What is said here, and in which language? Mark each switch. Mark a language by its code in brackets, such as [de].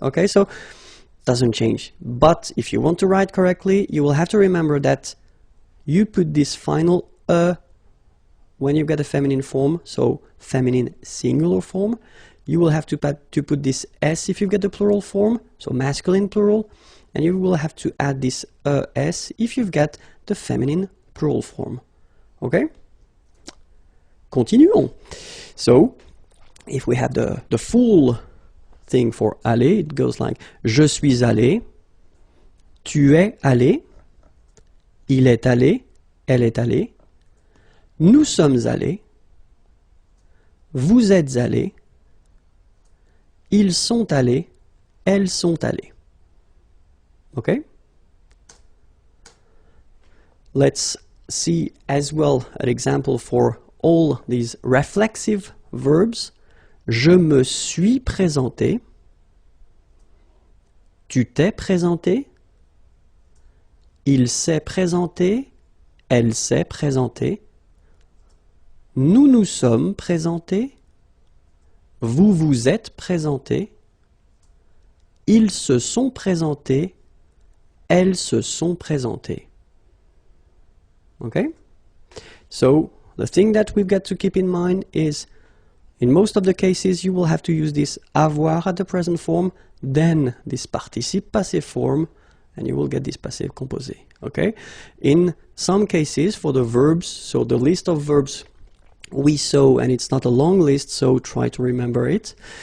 [en] Okay, so doesn't change. But if you want to write correctly, you will have to remember that you put this final e when you've got a feminine form, so feminine singular form. You will have to put this s if you've got the plural form, so masculine plural, and you will have to add this es if you've got the feminine plural form. Okay? [fr] Continuons. [en] So, if we have the full thing for aller, it goes like [fr] je suis allé, tu es allé, il est allé, elle est allée, nous sommes allés, vous êtes allés, ils sont allés, elles sont allées. [en] Okay? Let's see as well an example for all these reflexive verbs. [fr] Je me suis présenté, tu t'es présenté, il s'est présenté, elle s'est présentée, nous nous sommes présentés, vous vous êtes présentés, ils se sont présentés, elles se sont présentées. [en] Okay? So, the thing that we've got to keep in mind is in most of the cases, you will have to use this avoir at the present form, then this participe passé form, and you will get this passé composé. Okay? In some cases, for the verbs, so the list of verbs we saw, and it's not a long list, so try to remember it.